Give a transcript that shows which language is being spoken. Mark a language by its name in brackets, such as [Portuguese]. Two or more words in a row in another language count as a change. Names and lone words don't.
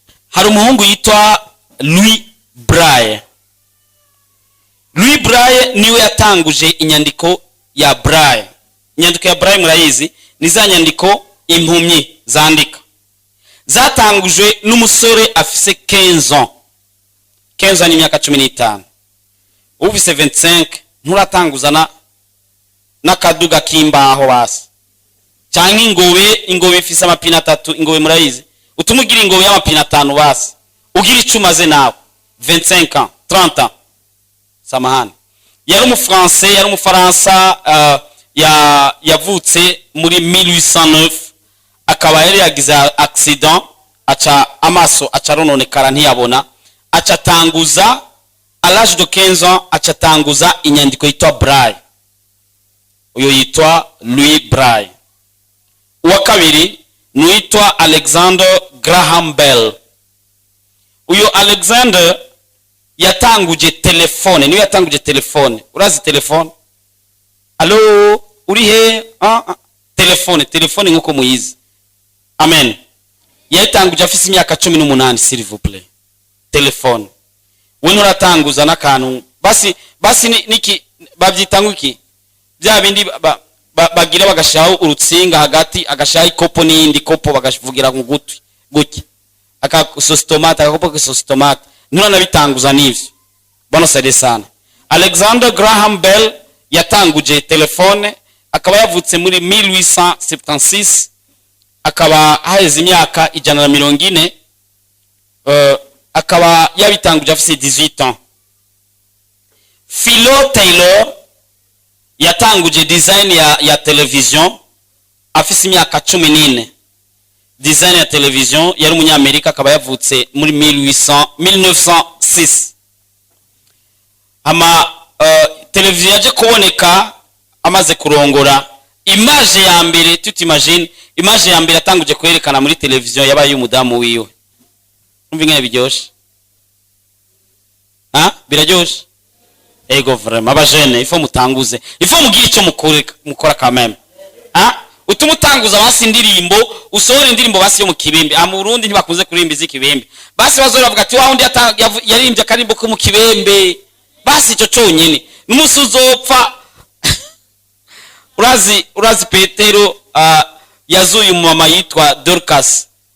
[Rundi] Hari umuhungu yitwa Louis Braille. Louis Braille niwe yatanguje inyandiko ya Braille. Inyandiko ya Braille murayizi, ni za nyandiko impumyi zandika. Zatangujwe n'umusore afise [French] quinze ans. Quinze ans [Rundi] ni imyaka cumi n'itanu. Ufise vingt-cinq, nturatanguza na, n'akaduga k'imbaho basi. Canke ingobe, ingobe ifise amapine atatu, ingobe murayizi. Utuma ugira ingobe y'amapine atanu basi. Ugira ico umaze nawe. [French] Vingt-cinq ans, trente ans. [Rundi] Samahani. Yari umufranse, yari umufaransa, uh, ya-, yavutse muri mille huit cent neuf. Akaba yari yagize accident, aca amaso aca arononekara ntiyabona. Aca atanguza, [French] à l'âge de quinze ans, [Rundi] aca atanguza inyandiko yitwa Braille. Uyo yitwa Louis Braille. Uwa kabiri ni uwitwa Alexander Graham Bell. Uyo Alexander yatanguje telefone, niwe yatanguje telefone. Urazi telefone? Allo, uri he? Ah, ah. Telefone, telefone nkuko muyizi. Amen. Yatanguje afise imyaka cumi n'umunani, [French] s'il vous plaît. [Rundi] Telefone. We nturatanguza n'akantu. Basi, basi ni-, niki, bavyita ngo iki? Bya bindi ba-, ba-, ba-, bagira bagashiraho urutsinga hagati, agashiraho ikopo n'iyindi kopo bagavugira mu gutwi. Gutya. Aka sositomate, agakopo ka sositomate. Nturanabitanguza n'ivyo. [Swahili] Bwana saidie sana. [Rundi] Alexander Graham Bell yatanguje telefone, akaba yavutse muri mille huit cent septante-six, akaba haheze imyaka ijana na mirongo ine, eh, akaba yabitanguje afise [French] dix-huit ans. [Rundi] Philo Taylor yatanguje design ya, ya television afise imyaka cumi n'ine. Design ya television, yari umunyamerika, akaba yavutse muri mille huit cents, mille neuf cent six. Ama, eh, television yaje kuboneka amaze kurongora. Image ya mbere, [French] tu t'imagines, [Rundi] image ya mbere yatanguje kwerekana muri television yabaye umudamu wiwe. Umva ingene biryoshe. Ha? Biraryoshe? Ego vraiment, abajene, ifo mutanguze. Ifo mugire ico mukore-, mukora [French] quand même. [Rundi] Ha? Utuma utanguza basi indirimbo, usohora indirimbo basi yo mu kibembe. Ah, mu Burundi ntibakunze kuririmba iz'ikibembe. Basi bazohora bavuga ati, "Wa wundi yata-, yavu-, yaririmbye akarimbo ko mu kibembe." Basi ico conyene. N'umunsi uzopfa, urazi, urazi Petero, ah, yazuye umumama yitwa Dorcas.